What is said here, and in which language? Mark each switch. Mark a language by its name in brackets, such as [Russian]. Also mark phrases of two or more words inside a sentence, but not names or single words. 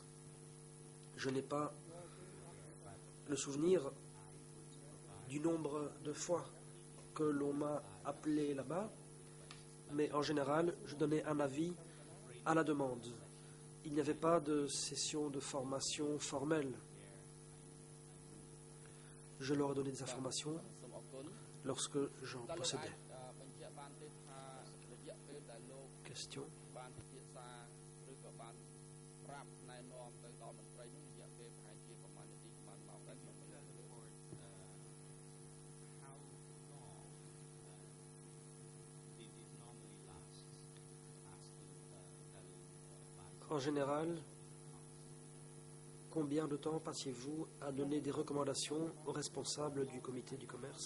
[French] Je n'ai pas le souvenir du nombre de fois que l'on m'a appelé là-bas, mais en général, je donnais un avis à la demande Il n'y avait pas de session de formation formelle. Je leur ai donné des informations [Khmer] សូមអរគុណ [French] lorsque j'en [Khmer] តើលោកអាច [French] possédais. [Khmer] បញ្ជាក់បានទេថារយៈពេលដែលលោក [French] Question. [Khmer] បានពិភាក្សាឬក៏បានប្រាប់ណែនាំទៅដល់មន្ត្រីនោះរយៈពេលប្រហែលជាប្រមាណនាទីប្រមាណម៉ោងដែរខ្ញុំមិនដឹង [French] En général, combien de temps passiez-vous à donner des recommandations aux responsables du comité du commerce?